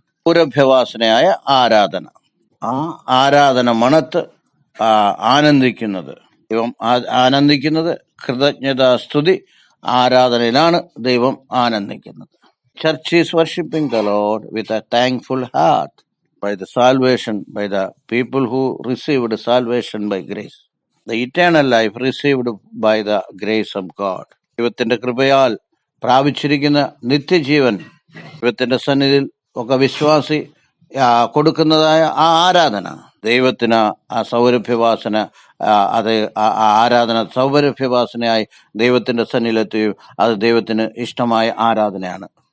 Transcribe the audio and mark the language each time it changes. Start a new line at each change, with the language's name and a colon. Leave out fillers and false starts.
Malayalam: സൗരഭ്യവാസനയായ ആരാധന. ആ ആരാധന മണത്ത് ആനന്ദിക്കുന്നത്, ദൈവം ആനന്ദിക്കുന്നത് കൃതജ്ഞതാ സ്തുതി ആരാധനയിലാണ് ദൈവം ആനന്ദിക്കുന്നത്.
English: Church is worshiping the Lord with a thankful heart by the salvation, by the people who received salvation by grace. The eternal life received by the grace of God.
Malayalam: ദൈവത്തിന്റെ കൃപയാൽ പ്രാപിച്ചിരിക്കുന്ന നിത്യജീവൻ ദൈവത്തിന്റെ സന്നിധിയിൽ ഒക്കെ വിശ്വാസി കൊടുക്കുന്നതായ ആ ആരാധന ദൈവത്തിന് ആ സൗരഭ്യവാസന, അത് ആരാധന സൗരഭ്യവാസനയായി ദൈവത്തിന്റെ സന്നിധിയിലെത്തുകയും അത് ദൈവത്തിന് ഇഷ്ടമായ ആരാധനയാണ്.